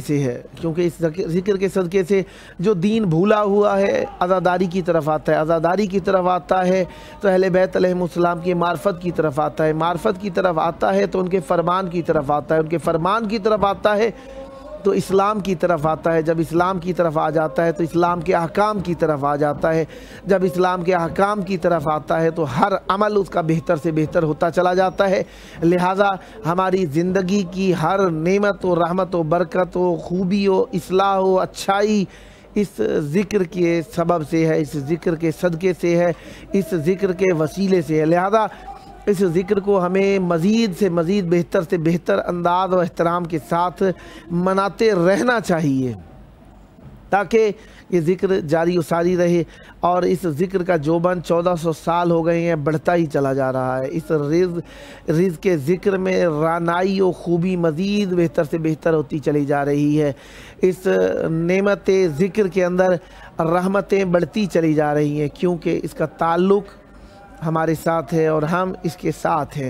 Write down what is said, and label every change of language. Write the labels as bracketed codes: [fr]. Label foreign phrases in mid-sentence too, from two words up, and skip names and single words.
[ur] سے ہے، کیونکہ اس ذکر کے صدقے سے جو دین بھولا ہوا ہے عزاداری کی طرف آتا ہے، عزاداری کی طرف آتا ہے تو اہل بیت علیہ السلام کی معرفت کی طرف آتا ہے، معرفت کی طرف آتا ہے تو ان کے فرمان کی طرف آتا ہے، ان کے فرمان کی طرف آتا ہے تو اسلام کی طرف آتا ہے، جب اسلام کی طرف آ جاتا ہے تو اسلام کے احکام کی طرف آ جاتا ہے، جب اسلام کے احکام کی طرف آتا ہے تو ہر عمل اس کا بہتر سے بہتر ہوتا چلا جاتا ہے۔ لہٰذا ہماری زندگی کی ہر نعمت و رحمت و برکت و خوبی و اصلاح و اچھائی اس ذکر کے سبب سے ہے، اس ذکر کے صدقے سے ہے، اس ذکر کے وسیلے سے ہے۔ لہٰذا اس ذکر کو ہمیں مزید سے مزید بہتر سے بہتر انداز و احترام کے ساتھ مناتے رہنا چاہیے۔ تاکہ یہ ذکر جاری و ساری رہے۔ اور اس ذکر کا جوبن 1400 سال ہو گئے ہیں، بڑھتا ہی چلا جا رہا ہے. اس رِز کے ذکر میں رعنائی اور خوبی مزید بہتر سے بہتر ہوتی چلی جا رہی ہے. اس نعمت ذکر کے اندر رحمتیں بڑھتی چلی جا رہی ہیں، کیونکہ اس کا تعلق ہمارے ساتھ ہے اور ہم اس کے ساتھ ہیں.